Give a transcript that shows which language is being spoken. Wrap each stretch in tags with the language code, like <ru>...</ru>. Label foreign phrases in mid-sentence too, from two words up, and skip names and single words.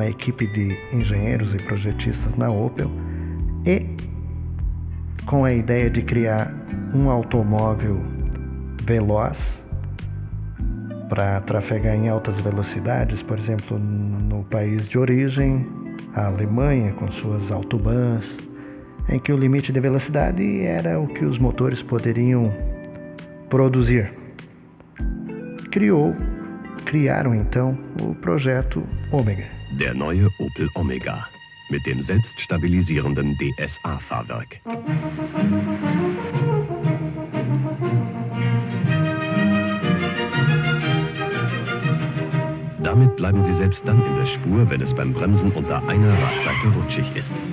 <pt>equipe de engenheiros e projetistas na Opel e, com a ideia de criar um automóvel veloz para trafegar em altas velocidades, por exemplo, no país de origem, a Alemanha, com suas autobahns, em que o limite de velocidade era o que os motores poderiam produzir. Criaram então o projeto Ômega.</pt> <de>Der neue Opel Omega mit dem selbststabilisierenden DSA-Fahrwerk. Damit bleiben Sie selbst dann in der Spur, wenn es beim Bremsen unter einer Radseite rutschig ist.</de>